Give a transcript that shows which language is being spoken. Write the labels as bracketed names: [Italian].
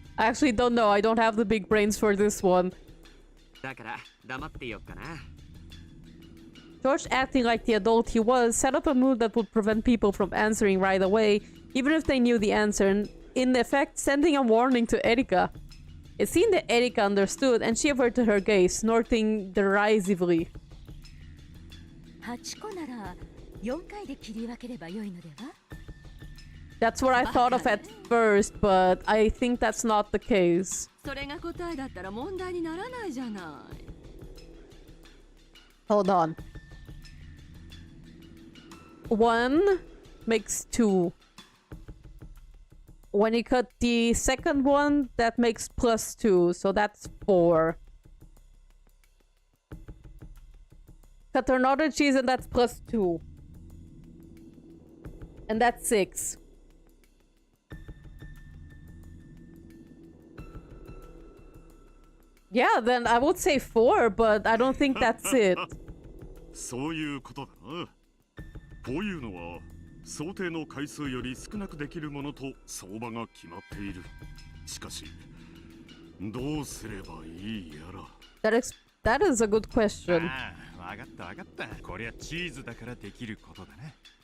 [English] I actually don't know. I don't have the big brains for this one. [Japanese] だから黙ってよっかな。 [English] George, acting like the adult he was, set up a mood that would prevent people from answering right away, even if they knew the answer, and in effect sending a warning to Erika. It seemed that Erika understood, and she averted her gaze, snorting derisively. [Japanese] 8個なら4回で切り分ければよいのでは? [English] That's what I thought of at first, but I think that's not the case. [Japanese] それが答えだったら問題にならないじゃない。 [English] Hold on. 1 makes 2. When you cut the second one, that makes plus 2, so that's 4. Cut another cheese and that's plus 2. And that's 6. Yeah, then I would say 4, but I don't think that's it. [Japanese] そういうことだな。こういうのは想定の回数より少なくできるものと相場が決まっている。しかし、どうすればいいやら。 [English] That is a good question. [Japanese] わかったわかった。こりゃチーズだからできることだね。